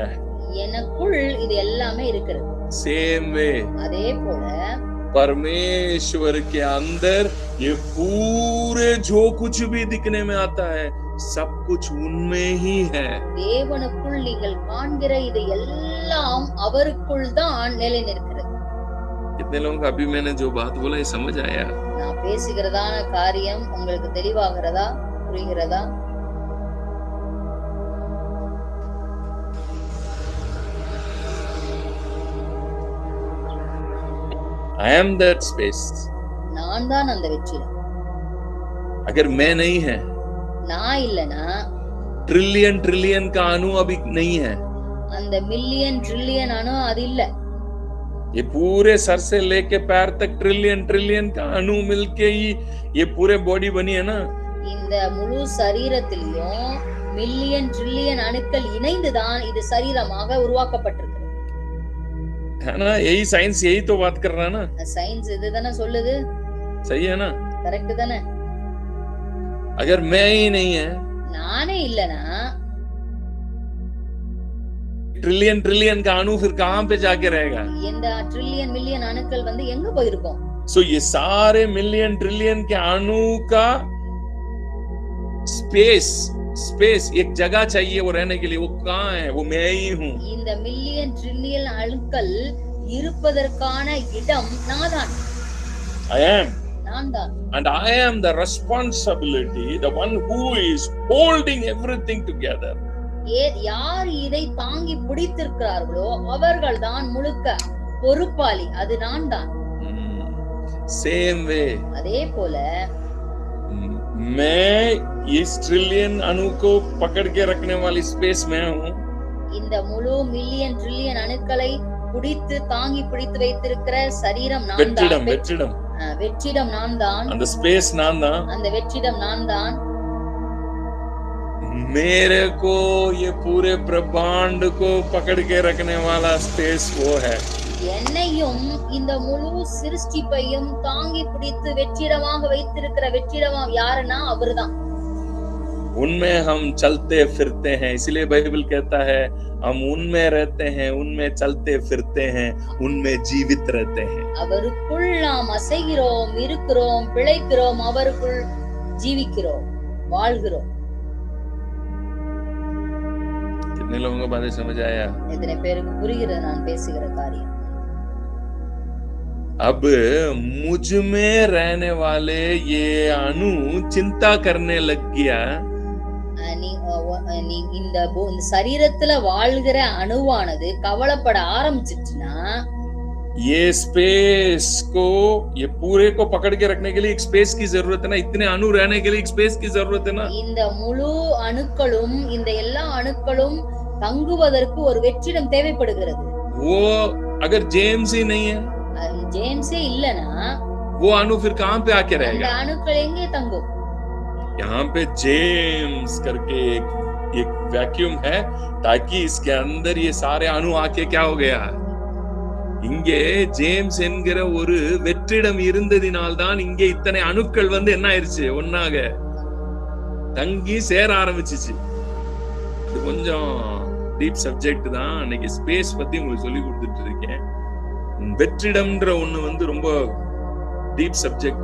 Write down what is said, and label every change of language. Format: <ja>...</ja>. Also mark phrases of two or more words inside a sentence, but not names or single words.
<ta>எனக்குள் இது எல்லாமே இருக்கிறது.</ta> <en>Same way.</en> <ta>அதே போல</ta> <hi>परमेश्वर के अंदर ये पूरे जो कुछ भी दिखने में आता है, सब कुछ उनमें ही है.</hi> <ta>தேவனுக்குள் நீங்கள் காண்கிற இது எல்லாம் அவருக்குள் தான் நிலை நிற்கிறது.</ta> <hi>कितने लोगों को अभी मैंने जो बात बोला ये समझ आया?</hi> <ta>நான் பேசுகிறதான காரியம் உங்களுக்கு தெளிவாகிறதா, புரிகிறதா?</ta> <en>I am that space.</en> <ta>நான் தான் அந்த வெற்றிடம்.</ta> <hi>अगर मैं नहीं है,</hi> <ta>நான் இல்லனா</ta> <hi>ट्रिलियन ट्रिलियन का अणु अभी नहीं है.</hi> <ta>அந்த மில்லியன் ட்ரில்லியன் அணு அது இல்ல.</ta> <hi>ये पूरे सर से लेके पैर तक ट्रिलियन ट्रिलियन का अणु मिलके ही ये पूरे बॉडी बनी है ना. இந்த முழு சரீரத்திலும் மில்லியன் ட்ரில்லியன் அணுக்கள் இணைந்துதான் இது சரீரமாக உருவாக்கப்பட்டிருக்கிறது. है ना? यही साइंस यही तो बात कर रहा है ना.</hi> <ta>சயின்ஸ் இதுதானே சொல்லுது.</ta> <hi>सही है ना?</hi> <ta>கரெக்ட் தானே?</ta> <hi>अगर मैं ही नहीं है,</hi> <ta>நானே இல்லனா</ta> <hi>ट्रिलियन ट्रिलियन का अणु फिर कहाँ पे जाके रहेगा?</hi> <ta>இந்த ட்ரில்லியன் மில்லியன் அணுக்கள் வந்து எங்க போயிருக்கும்?</ta> <hi>सो ये सारे मिलियन ट्रिलियन के अणु का स्पेस एक जगह चाहिए वो रहने के लिए. वो कहाँ है? वो मैं ही हूँ.</hi> <ta>இந்த மில்லியன் ட்ரில்லியன் அணுக்கள் இருப்பதற்கான இடம் நான் தான்.</ta> <en>I am.</en> <ta>நான் தான்.</ta> <en>And I am the responsibility, the one who is holding everything together.</en> <ta>யார் இதை தாங்கி பிடித்திருக்கிறார்களோ அவர்கள் தான் முழுக்க பொறுப்பாளி. அது நான் தான்.</ta> <en>Same way.</en> <ta>அதே போல</ta> <hi>मैं इस ट्रिलियन अणु को पकड़ के रखने वाली स्पेस में हूँ.</hi> <ta>இந்த முழு மில்லியன் ட்ரில்லியன் அணுக்களை பிடித்து தாங்கி பிடித்து வைத்திருக்கிற சரீரம் நான் தான். வெற்றிடம் நான் தான். அந்த ஸ்பேஸ் நான் தான். அந்த வெற்றிடம் நான் தான்.</ta> <hi>मेरे को ये पूरे ब्रह्मांड को पकड़ के रखने वाला स्पेस वो है.</hi> <ta>என்னையும் இந்த முழு சிருஷ்டிப்பையும் தாங்கி பிடித்து வெற்றிடமாக வைத்திருக்கிற வெற்றிடம் யாருன்னா அவர்தான்.</ta> <hi>उनमें हम चलते फिरते हैं, इसलिए बाइबल कहता है हम उनमें रहते हैं, उनमें चलते फिरते हैं, उनमें जीवित रहते हैं.</hi> <ta>அவருக்குள் நாம் அசைகிறோம், இருக்கிறோம், பிழைக்கிறோம், அவருக்குள் ஜீவிக்கிறோம், வாழ்கிறோம்.</ta> <hi>कितने लोगों को बातें समझ आया?</hi> <ta>எத்தனை பேருக்கு புரிகிறது நான் பேசுகிற காரியம்?</ta> <hi>अब मुझ में रहने वाले ये अणु चिंता करने लग गया.</hi> <ta>இந்த சரீரத்துல வாழ்கிற அணுவானது கவலைப்பட ஆரம்பிச்சிச்சுன்னா,</ta> <hi>ये स्पेस को, ये पूरे को पकड़ के रखने के लिए एक स्पेस की जरूरत है ना, इतने अणु रहने के लिए एक स्पेस की जरूरत है ना.</hi> <ta>இந்த முழு அணுக்களும், இந்த எல்லா அணுக்களும் தங்குவதற்கு ஒரு வெற்றிடம் தேவைப்படுகிறது.</ta> <hi>वो अगर जेम्स ही नहीं है,</hi> <ta>जेम्से இல்லனா</ta> <hi>वो अणु फिर कहां पे आके रहेगा?</hi> <ta>அந்த அணுக்கள் எங்கே தங்கும்?</ta> <hi>यहाँ पे जेम्स करके एक वैक्यूम है, ताकि इसके अंदर ये सारे अणु आके क्या हो गया,</hi> <ta>இங்கே ஜேம்ஸ் என்கிற ஒரு வெற்றிடம் இருந்ததினால்தான் இங்கே இத்தனை அணுக்கள் வந்து என்ன ஆயிருச்சு, ஒன்னாக தங்கி சேர ஆரம்பிச்சிச்சு. இது கொஞ்சம்</ta> <en>deep subject</en> <ta>தான். அன்னைக்கு ஸ்பேஸ் பத்தி உங்களுக்கு சொல்லி கொடுத்துட்டு இருக்கேன். வெற்றிடம்ன்ற ஒண்ணு வந்து ரொம்ப</ta> <en>deep subject.</en>